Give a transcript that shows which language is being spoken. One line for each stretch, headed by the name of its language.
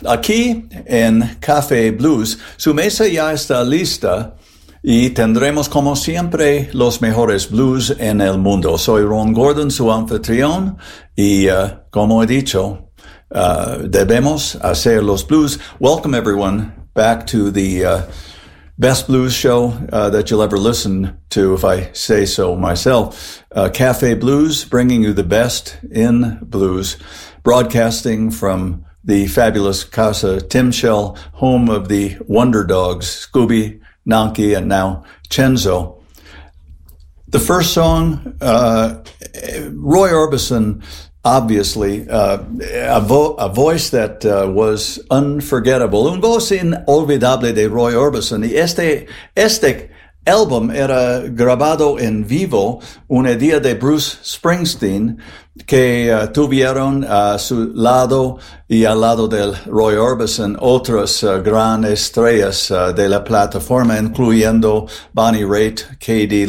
Spanish: Aquí en Café Blues, su mesa ya está lista y tendremos como siempre los mejores blues en el mundo. Soy Ron Gordon, su anfitrión, y como he dicho, debemos hacer los blues.
English: Welcome everyone back to the best blues show that you'll ever listen to, if I say so myself. Cafe Blues, bringing you the best in blues, broadcasting from the fabulous Casa Timshel, home of the Wonder Dogs, Scooby, Nanki, and now Cenzo. The first song, Roy Orbison, obviously, a voice that was unforgettable.
Spanish: Un voz inolvidable de Roy Orbison. Y este álbum era grabado en vivo un día de Bruce Springsteen, que tuvieron a su lado y al lado del Roy Orbison otras gran estrellas de la plataforma, incluyendo Bonnie Raitt, K.D.